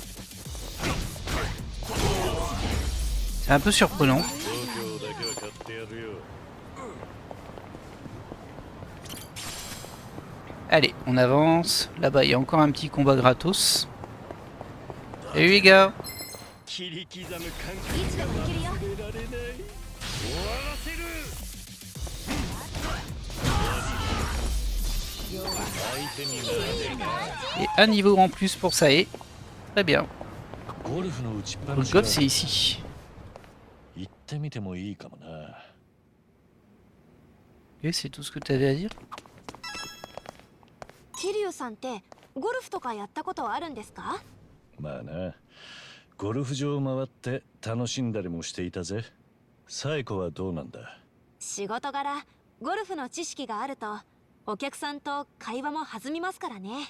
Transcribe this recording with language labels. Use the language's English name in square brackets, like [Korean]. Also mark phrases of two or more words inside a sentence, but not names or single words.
[French] C'est un peu surprenant. Allez, on avance. Là-bas, il y a encore un petit combat gratos. Salut les gars. [Japanese] いつでも行けるよ。 [French] Et un niveau en plus pour ça et très bien. [Japanese] ゴルフの打ちっぱ [French] Le [Japanese] なし [French] golf c'est ici. [Japanese] 行ってみてもいいかもな。 [French] Et c'est tout ce que tu avais à dire? [Japanese] 桐生さんってゴルフとかやったことあるんですか？まあな、ゴルフ場を回って楽しんだりもしていたぜ。サイコはどうなんだ？仕事柄ゴルフの知識があるとお客さんと会話も弾みますからね。